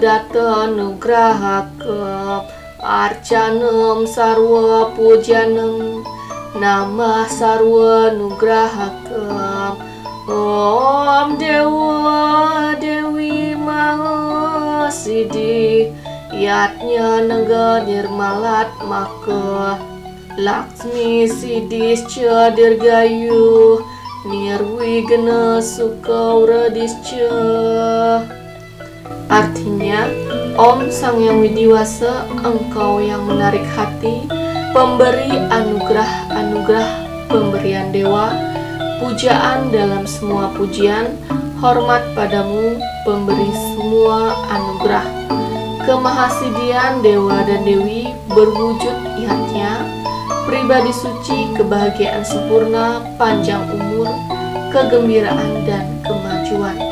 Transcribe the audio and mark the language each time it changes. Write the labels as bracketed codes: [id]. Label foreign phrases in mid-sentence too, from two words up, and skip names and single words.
[sa] Data Nugrahaka Arcanam Sarwa Pujanam Namah Sarwa Nugrahakam Om Dewa Dewi Mahasiddhi Yatnya Naga Nirmalat Maka Laksmi Siddhischa Dirgayu Nirwigna Sukauradischa. [id] Artinya, Om Sang Hyang Widiwasa, Engkau yang menarik hati, pemberi anugerah-anugerah pemberian dewa, pujaan dalam semua pujian, hormat padamu, pemberi semua anugerah. Kemahasidian dewa dan dewi berwujud ihatnya, pribadi suci, kebahagiaan sempurna, panjang umur, kegembiraan dan kemajuan.